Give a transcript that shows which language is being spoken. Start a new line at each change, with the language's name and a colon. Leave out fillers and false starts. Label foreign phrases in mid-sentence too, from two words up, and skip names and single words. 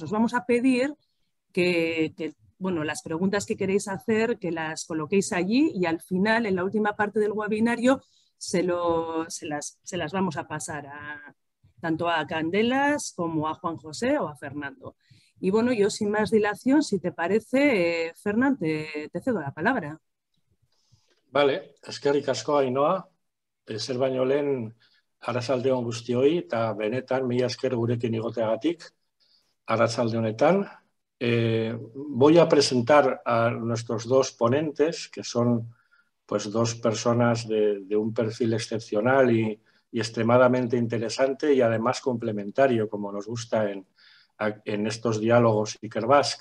Spanish: Os vamos a pedir que las preguntas que queréis hacer, que las coloquéis allí, y al final, en la última parte del webinario, se las vamos a pasar tanto a Candelas como a Juan José o a Fernando. Y bueno, yo sin más dilación, si te parece, Fernán, te cedo la palabra. Vale,
Basque: eskerrikasko Ainhoa, zer baino lehen arratsaldeon guztioi, eta benetan mila esker gurekin egoteagatik arratsalde honetan.
Spanish: Voy a presentar a nuestros dos ponentes, que son pues dos personas de un perfil excepcional y extremadamente interesante y además complementario, como nos gusta en estos diálogos Ikerbasque.